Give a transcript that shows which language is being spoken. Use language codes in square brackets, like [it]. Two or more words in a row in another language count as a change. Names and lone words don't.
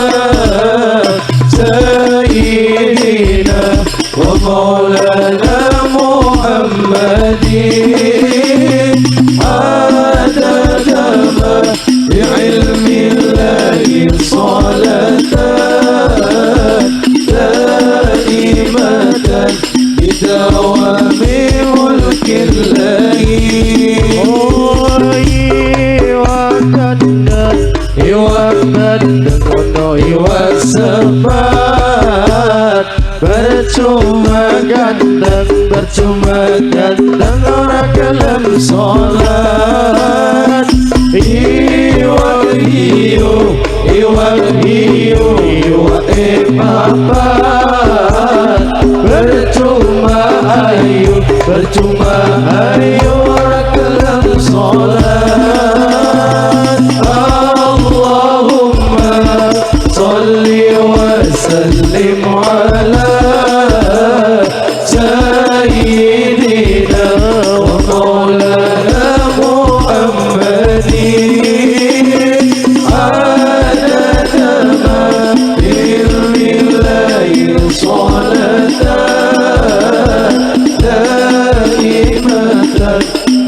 [ar] سيدنا ومولانا محمد عدد ما بعلم الله صلاة دائمة بدوام ملك الله. [jv] Iwa bandeng ono iwa sepat percuma ganteng ora gelem sholat. Iwa papat percuma ayu ora gelem sholat. [ar] اللهم صل وسلم على سيدنا ومولانا محمد عدد ما بعلم الله صلاة دائمة